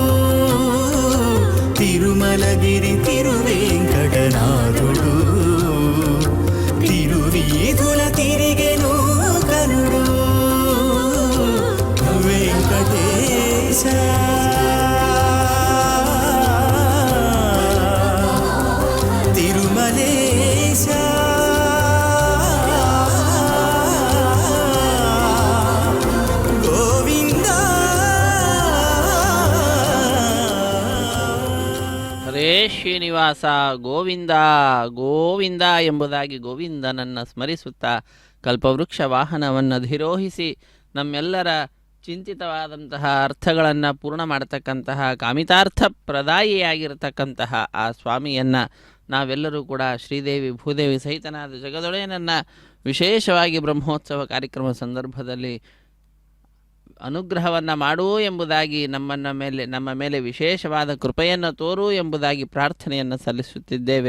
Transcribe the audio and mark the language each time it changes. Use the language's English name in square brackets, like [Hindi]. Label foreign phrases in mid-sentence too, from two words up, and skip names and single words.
[Telugu] తిరుమలగిరి తిరువేంకటనాథుడు తిరువీధుల తిరిగెను కనుడు వెంకటేశ తిరుమలేశ గోవింద [Kannada] ಹರೇ ಶ್ರೀನಿವಾಸ ಗೋವಿಂದ ಗೋವಿಂದ ಎಂಬುದಾಗಿ ಗೋವಿಂದನನ್ನು ಸ್ಮರಿಸುತ್ತಾ ಕಲ್ಪವೃಕ್ಷ ವಾಹನವನ್ನು ಅಧಿರೋಹಿಸಿ ನಮ್ಮೆಲ್ಲರ ಚಿಂತಿತವಾದಂತಹ ಅರ್ಥಗಳನ್ನು ಪೂರ್ಣ ಮಾಡತಕ್ಕಂತಹ ಕಾಮಿತಾರ್ಥ ಪ್ರದಾಯಿಯಾಗಿರತಕ್ಕಂತಹ ಆ ಸ್ವಾಮಿಯನ್ನು ನಾವೆಲ್ಲರೂ ಕೂಡ ಶ್ರೀದೇವಿ ಭೂದೇವಿ ಸಹಿತನಾದ ಜಗದೊಡೆಯನನ್ನು ವಿಶೇಷವಾಗಿ ಬ್ರಹ್ಮೋತ್ಸವ ಕಾರ್ಯಕ್ರಮ ಸಂದರ್ಭದಲ್ಲಿ ಅನುಗ್ರಹವನ್ನು ಮಾಡು ಎಂಬುದಾಗಿ ನಮ್ಮ ಮೇಲೆ ವಿಶೇಷವಾದ ಕೃಪೆಯನ್ನು ತೋರು ಎಂಬುದಾಗಿ ಪ್ರಾರ್ಥನೆಯನ್ನು ಸಲ್ಲಿಸುತ್ತಿದ್ದೇವೆ.